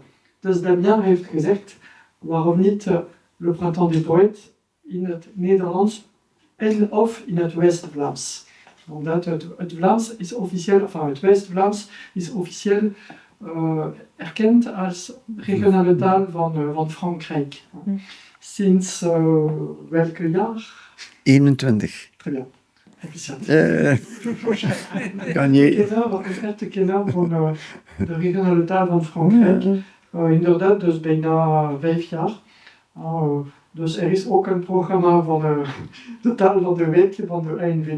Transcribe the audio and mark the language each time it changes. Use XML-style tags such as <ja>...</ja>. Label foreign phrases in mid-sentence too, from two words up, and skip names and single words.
<nl>Dus Damien heeft gezegd, waarom niet le Printemps des Poètes in het Nederlands of in het West-Vlaams. Omdat het Vlaams is officieel, enfin het West-Vlaams is officieel erkend als regionale taal van Frankrijk. Sinds welke jaar? 21.</nl> <fr>Très bien.</fr> <nl>Efficiënt. Kan je... Een echte kenner van de regionale taal van Frankrijk. Inderdaad, dus bijna 5 jaar. Dus er is ook een programma van de taal van de week van de ANVT.</nl>